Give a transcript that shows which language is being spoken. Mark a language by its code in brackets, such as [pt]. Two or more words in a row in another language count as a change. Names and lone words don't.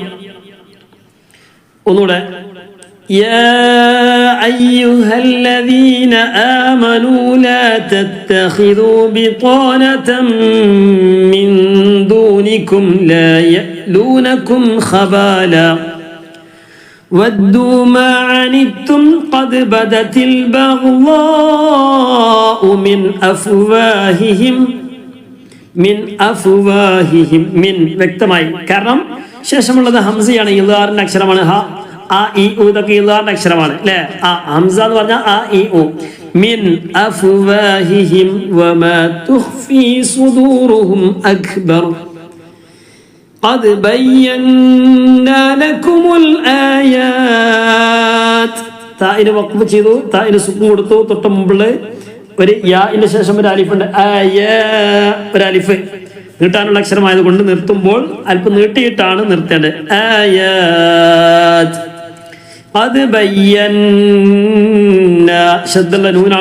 [ar] ഒന്നുകൂടെ, يا أيها الذين آمنوا لا تتخذوا بطانة من دونكم لا يألونكم خبالا ودوا ما عنتم قد بدت البغضاء من أفواههم من വ്യക്തമായി. [ml] കാരണം ശേഷമുള്ളത് ഹംസയാണ്, ഇദ്ഹാറിന്റെ അക്ഷരമാണ്. ഹ ആ ഇ ഉ ഇതൊക്കെ ഇദ്ഹാറിന്റെ അക്ഷരമാണ് അല്ലേ. ആ ഹംസ എന്ന് പറഞ്ഞാൽ ആ ഇ ഉ. [ar] من أفواههم وما تخفي صدورهم أكبر قد بينا لكم الآيات. [ml] തായിന് വഖഫ് ചെയ്തു, തായിന് സുക്കൂൻ കൊടുത്തു. തൊട്ട് മുമ്പിൽ ഒരു യാഇന്റെ ശേഷം ഒരു അലിഫുണ്ട്. ഒരു അലിഫ് നീട്ടാനുള്ള അക്ഷരമായതുകൊണ്ട് നിർത്തുമ്പോൾ അല്പം നീട്ടിയിട്ടാണ് നിർത്തേണ്ടത്. ആയാത് അത് ബയ്യന്ന ശബ്ദുള്ള നൂനാണ്.